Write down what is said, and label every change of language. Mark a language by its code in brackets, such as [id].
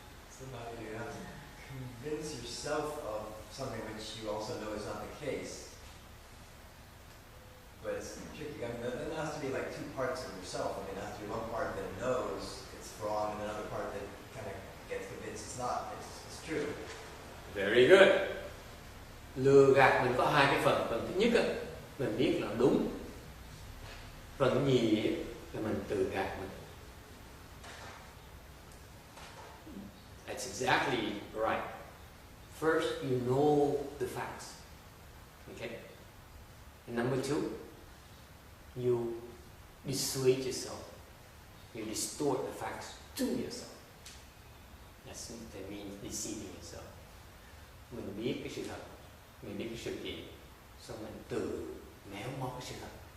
[en] Somebody, you have to convince yourself of something which you also know is not the case. But it's tricky. I mean, there has to be like two parts of yourself. I mean, there has to be one part that knows it's wrong, and another part that kind of gets convinced it's not. It's true. Very good. [vi] Lừa gạt mình có hai cái phần. Phần thứ nhất mình biết là đúng. Phần nhì là mình tự gạt mình. [en] That's exactly right. First, you know the facts. Okay? And number two, you dissuade yourself. You distort the facts to yourself. That means deceiving yourself. [vi] Mình biết cái sự thật, mình biết cái sự kiện, xong mình tự méo mó cái sự thật.